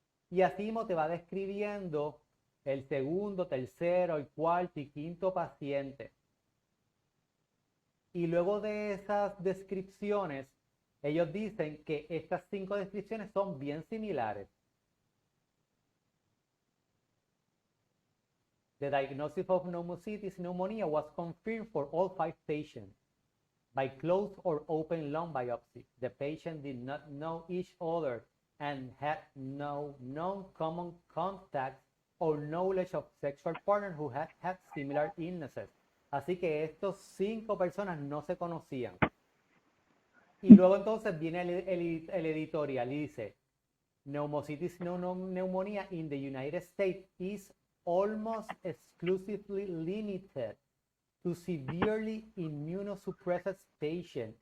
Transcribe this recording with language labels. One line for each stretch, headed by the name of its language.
Spanish: Y así mismo te va describiendo el segundo, tercero, el cuarto y quinto paciente. Y luego de esas descripciones, ellos dicen que estas 5 descripciones son bien similares.
English: The diagnosis of pneumocystis pneumonia was confirmed for all 5 patients by closed or open lung biopsy. The patient did not know each other and had no known common contacts or knowledge of sexual partners who had similar illnesses.
Spanish: Así que estos 5 personas no se conocían. Y luego entonces viene el editorial y dice,
English: pneumocystis pneumonia in the United States is almost exclusively limited to severely immunosuppressed patients.